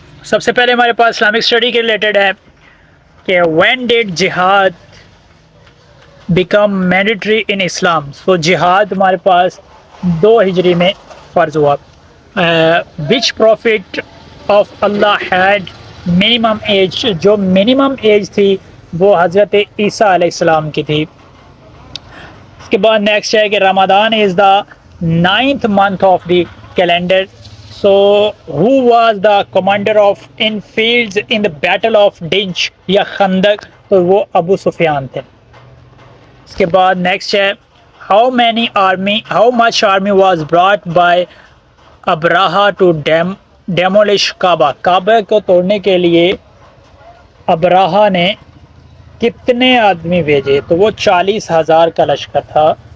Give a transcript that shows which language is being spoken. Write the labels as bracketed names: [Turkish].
[Urdu] سب سے پہلے ہمارے پاس اسلامک اسٹڈی کے ریلیٹڈ ہے کہ [English] When did جہاد became mandatory in Islam. [Urdu] سو جہاد ہمارے پاس 2 ہجری میں فرض ہوا. [English] Which prophet of اللہ had minimum age. [Urdu] جو منیمم ایج تھی وہ حضرت عیسیٰ علیہ السلام کی تھی. اس کے بعد نیکسٹ ہے کہ [English] رمضان is the 9th month of the calendar. So who was the commander of infidels in the battle of ditch یا خندق. [Urdu] تو وہ ابو سفیان تھے. اس کے بعد نیکسٹ ہے [English] How much army was brought by Abraha to demolish کعبہ. [Urdu] کعبہ کو توڑنے کے لیے ابراہا نے کتنے آدمی بھیجے؟ تو وہ 40,000 کا لشکر تھا.